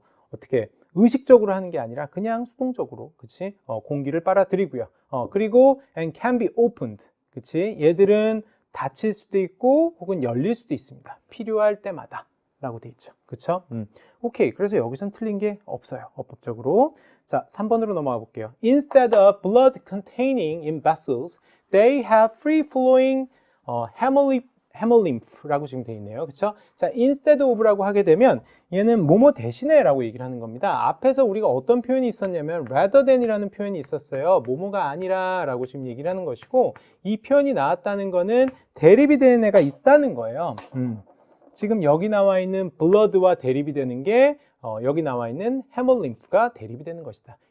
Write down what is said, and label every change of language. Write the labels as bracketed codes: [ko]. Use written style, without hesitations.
[ko] 어떻게 의식적으로 하는 게 아니라 그냥 수동적으로, 그렇지? 공기를 빨아들이고요. 그리고 [en] and can be opened, [ko] 그렇지? 얘들은 닫힐 수도 있고 혹은 열릴 수도 있습니다. 필요할 때마다 라고 돼 있죠. 그쵸? 오케이. 그래서 여기선 틀린 게 없어요. 어법적으로. 자, 3번으로 넘어가 볼게요. [en] Instead of blood containing in vessels, they have free flowing hemolymph [ko] 라고 지금 돼 있네요. 그쵸? 자, instead of라고 하게 되면 얘는 뭐뭐 대신에 라고 얘기를 하는 겁니다. 앞에서 우리가 어떤 표현이 있었냐면 rather than이라는 표현이 있었어요. 뭐뭐가 아니라 라고 지금 얘기를 하는 것이고, 이 표현이 나왔다는 거는 대립이 되는 애가 있다는 거예요. 지금 여기 나와 있는 blood와 대립이 되는 게 여기 나와 있는 hemolymph가 대립이 되는 것이다.